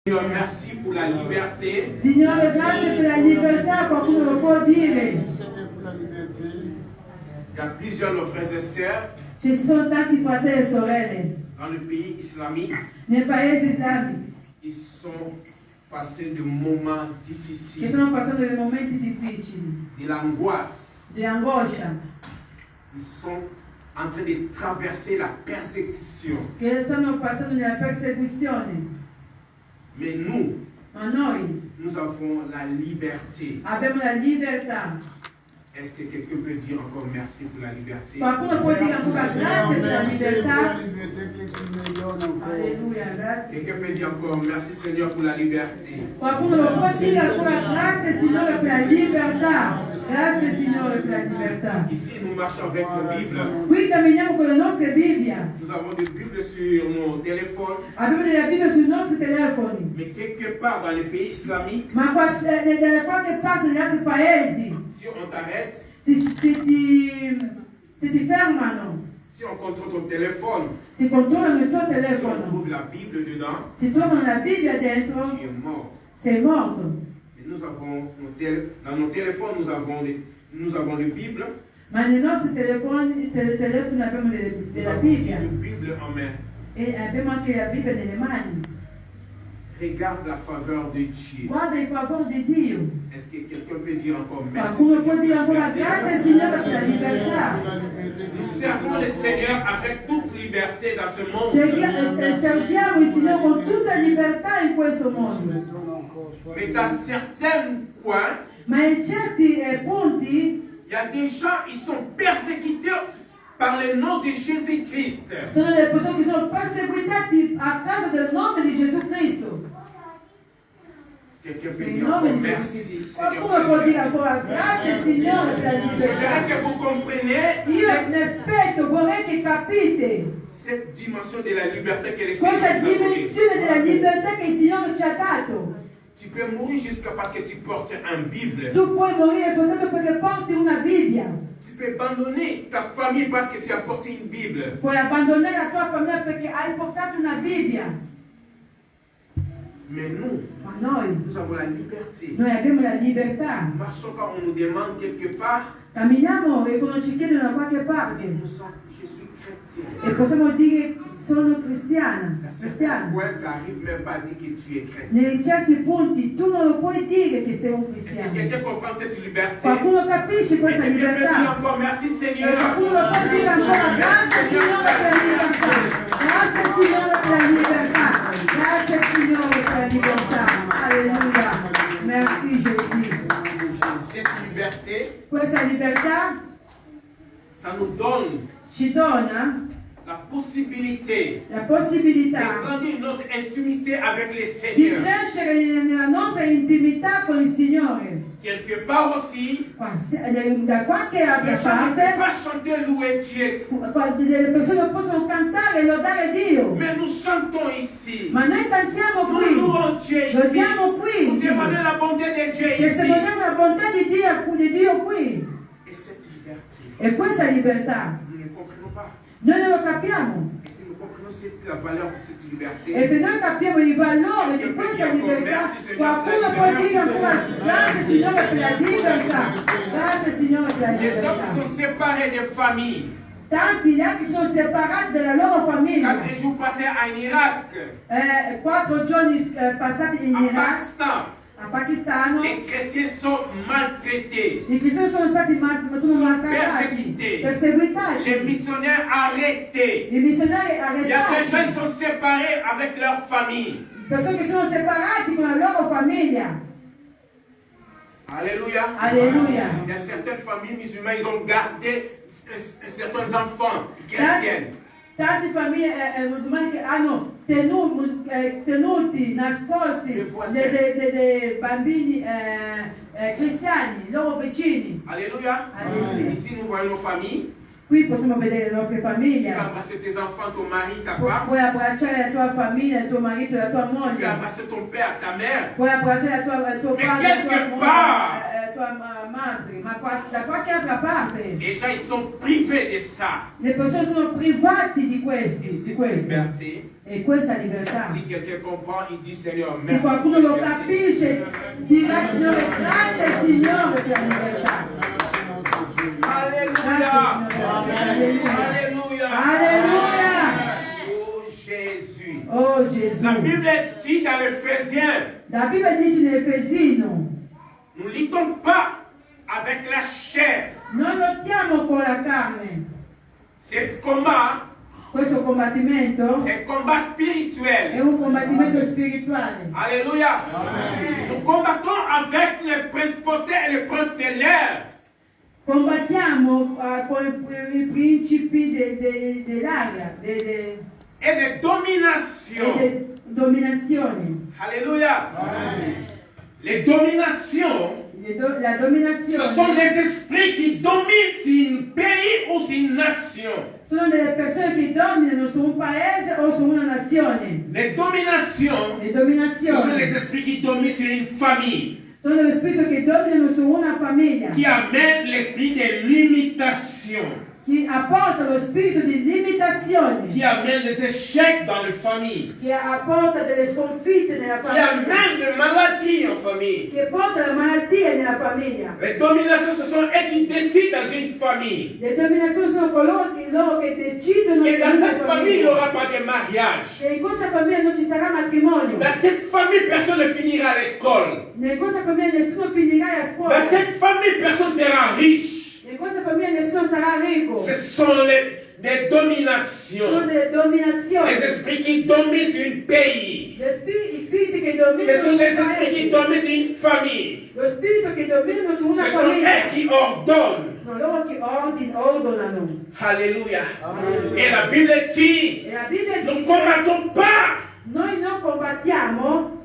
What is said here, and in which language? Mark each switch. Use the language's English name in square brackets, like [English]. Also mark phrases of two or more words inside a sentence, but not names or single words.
[French] Seigneur, merci pour la liberté. [Italian] Signore, grazie per la libertà, qualcuno lo può dire. [French] Il y a plusieurs nos frères et sœurs [Italian] Ci sono tanti fratelli e sorelle [French] dans le pays islamique. [Italian] nei paesi islamici [French] Ils sont passés de moments [Italian] che [French] difficiles, [Italian] stanno passando dei momenti difficili, [French] de l'angoisse. [Italian] di angoscia, [French] Ils sont en train de traverser la persécution. [Italian] che stanno passando nella persecuzione. [French] Mais nous, [Italian] Ma noi [French] nous avons la liberté. [Italian] abbiamo la libertà. [French] Est-ce que quelqu'un peut dire encore merci pour la liberté? [Italian] Qualcuno può dire ancora grazie per la libertà? Alleluia, grazie. [French] Quelqu'un peut dire encore merci Seigneur pour la liberté? [Italian] Qualcuno lo può dire ancora grazie Signore per la libertà. Grazie Signore per la libertà. [French] Ici, nous marchons avec nos Bibles. [Italian] Qui camminiamo con le nostre Bibbie. [French] Nous avons des Bibles sur nos téléphones. [Italian] Abbiamo delle Bibbie sui nostri telefoni. [French] Mais quelque part dans les pays islamiques, [Italian] Ma da qualche parte negli altri paesi [French] si on t'arrête, [Italian] si ti fermano, [French] si on contrôle ton téléphone, [Italian] si controllano il tuo [French] si on [Italian] telefono, [French] trouve la Bible dedans, [Italian] si trovano la Bibbia dentro, [French] tu es mort. [Italian] sei morto. [French] Et nous avons dans nos téléphones, nous avons les Bibles. [Italian] Ma nei nostri telefoni abbiamo [French] Nous [Italian] della [French] avons aussi [Italian] Bibbia [French] une Bible en main. [Italian] e abbiamo anche la Bibbia nelle mani. [French] Regarde la faveur de Dieu. [Italian] Guarda il favore di Dio. [French] Est-ce que quelqu'un peut dire encore merci? [Italian] Qualcuno può dire [French] Seigneur, pour la [Italian] ancora [French] liberté? [Italian] grazie Signore per la libertà. [French] Nous servons le Seigneur avec toute liberté dans ce monde. [Italian] Serviamo il Signore con tutta libertà in questo mondo. [French] Mais dans certains coins, [Italian] Ma in certi punti [French] il y a des gens, ils sont persécutés par le nom de Jésus-Christ. [Italian] sono le persone che sono perseguitate a causa del nome di Gesù Cristo. [French] Quelqu'un peut [Italian] Il [French] dire [Italian] nome [French] encore [Italian] di Gesù [French] merci, [Italian] Cristo. [French] Seigneur. [Italian] Qualcuno può dire ancora grazie Signore per la [French] J'aimerais [Italian] libertà. [French] que vous compreniez [Italian] Io mi aspetto, vorrei che capite [French] cette dimension de la liberté que le [Italian] questa [French] Seigneur nous a donnée. [Italian] dimensione della libertà che il Signore ci ha dato. [French] Tu peux mourir jusqu'à parce que tu portes une Bible. [Italian] Tu puoi morire soltanto perché porti una Bibbia. [French] Tu peux abandonner ta famille parce que tu as porté une Bible. [Italian] Puoi abbandonare la tua famiglia perché hai portato una Bibbia. [French] Mais nous, [Italian] Ma noi [French] nous avons la liberté. [Italian] abbiamo la libertà. [French] Nous marchons quand on nous demande quelque part. [Italian] Camminiamo e quando ci chiedono da qualche parte [French] Je suis chrétien. [Italian] e possiamo dire sono cristiana. [French] À certains points, tu n'arrives même pas à dire que tu es chrétien. [Italian] Nei certi punti tu non lo puoi dire che sei un [French] Est-ce que [Italian] cristiano. [French] quelqu'un comprend cette liberté? [Italian] Qualcuno capisce questa [French] Quelqu'un peut dire [Italian] libertà. [French] encore merci [Italian] E [French] Seigneur. [Italian] qualcuno può dire ancora grazie Signore per la libertà. Grazie Signore per la libertà. Grazie Signore per la libertà. [French] Alleluia. Merci Gesù. Cette liberté, [Italian] Questa libertà [French] ça nous donne [Italian] ci dona [French] la possibilité [Italian] la possibilità [French] de grandir notre intimité avec le [Italian] di [French] Seigneur. [Italian] crescere nella nostra intimità con il Signore. [French] Quelque part aussi, [Italian] Da qualche altra [French] les gens ne peuvent [Italian] parte, [French] pas chanter louer Dieu, [Italian] delle persone possono cantare e lodare Dio. [French] mais nous chantons ici. [Italian] Ma noi cantiamo [French] Nous [Italian] qui, [French] louons Dieu ici. [Italian] lodiamo [French] Pour [Italian] qui, [French] demander la bonté de Dieu ici. [Italian] testimoniamo la bontà di Dio qui. [French] Et cette liberté, [Italian] E questa libertà, [French] nous ne comprenons pas. [Italian] noi non lo capiamo. [French] Et si nous comprenons la valeur de cette liberté, [Italian] E se noi capiamo il valore di questa libertà, qualcuno può dire ancora grazie Signore per la libertà. Grazie Signore per la [French] les hommes qui [Italian] libertà. [French] sont séparés des familles, [Italian] Tanti gli altri sono separati dalla loro famiglia. [French] 4 jours passés en Irak, [Italian] 4 giorni passati in [French] en [Italian] Iraq, [French] Pakistan, [Italian] a Pakistano, [French] les chrétiens sont maltraités, [Italian] i cristiani sono stati maltrattati, [French] persécutés, [Italian] perseguitati, [French] les missionnaires arrêtés. [Italian] i missionari [French] Il y a des gens [Italian] arrestati, [French] qui sont séparés avec leur famille. [Italian] persone che sono separati con la loro famiglia. [French] Alléluia. [Italian] Alleluia. [French] Il y a certaines familles musulmanes, ils ont gardé certains enfants chrétiens. [Italian] Tante famiglie musulmane che hanno tenuti nascosti dei bambini cristiani, i loro vicini. [French] Alléluia. [Italian] Alléluia. [French] Ici, nous voyons nos familles. [Italian] Qui possiamo vedere le nostre [French] Tu [Italian] famiglie. [French] peux embrasser tes enfants, ton mari, ta femme. [Italian] Puoi abbracciare la tua famiglia, il tuo marito, la tua [French] Tu peux [Italian] moglie. [French] embrasser ton père, ta mère. [Italian] Puoi abbracciare tuo [French] Mais [Italian] padre, [French] quelque part, [Italian] tua madri, ma da qualche altra parte. [French] Les gens, ils sont privés de ça. [Italian] Le persone sono privati di [French] Et [Italian] questo. [French] cette liberté, [Italian] E questa libertà. [French] si quelqu'un comprend, il dit Seigneur, [Italian] Se [French] merci. [Italian] qualcuno lo capisce, dirà Signore, grazie Signore per la libertà. [French] Alléluia. [Italian] Alléluia. [French] Alléluia. [Italian] Alléluia. [French] Oh Jésus. [Italian] Oh Gesù. [French] La Bible dit dans l'Éphésiens, [Italian] La Bibbia dice in Efesino, [French] nous ne luttons pas avec la chair. [Italian] non lottiamo con la carne. [French] C'est combat, [Italian] Questo combattimento [French] c'est un combat [Italian] è [French] spirituel. [Italian] un combattimento spirituale. [French] Alléluia. Nous combattons avec les principautés et les princes de l'air. [Italian] Combattiamo con i principi dell'aria [French] Et les dominations. [Italian] e le dominazioni. [French] Alléluia. Les dominations, [Italian] La [French] ce [Italian] dominazione [French] sont les esprits qui dominent sur un pays ou sur une nation. [Italian] sono delle persone che dominano su un paese o su una nazione. [French] Les dominations, [Italian] Le [French] ce sont les [Italian] dominazioni [French] esprits qui dominent sur une famille, [Italian] sono degli spiriti che dominano su una famiglia, [French] qui amènent l'esprit de limitation, [Italian] che apporta lo spirito di limitazione, [French] qui amènent des échecs dans les familles, [Italian] che apporta delle sconfitte nella [French] qui [Italian] famiglia, [French] amènent des maladies en famille. [Italian] che porta la malattia nella famiglia. [French] Les dominations, ce sont eux qui décident dans une famille [Italian] Le dominazioni sono coloro che decidono [French] que dans [Italian] una [French] cette famille, il n'y [Italian] famiglia. [French] aura pas de mariage. [Italian] Che in questa famiglia non ci sarà matrimonio. [French] Dans cette famille, personne ne finira à l'école. [Italian] In questa famiglia nessuno finirà a scuola. [French] Dans cette famille, personne ne sera riche. [Italian] In questa famiglia nessuno sarà ricco. [French] Ce sont des [Italian] Sono [French] dominations. [Italian] delle dominazioni. [French] Les esprits qui dominent sur un pays. [Italian] I spiriti che [French] Ce [Italian] dominano [French] sont [Italian] un [French] les esprits qui [Italian] paese. [French] dominent sur une famille. [Italian] Lo spirito che dominano su una [French] Ce sont [Italian] famiglia. [French] eux qui ordonnent. [Italian] Sono loro che ordinano. [French] Alléluia. Et la Bible dit, [Italian] E la Bibbia [French] nous ne [Italian] dice, [French] combattons pas [Italian] noi non combattiamo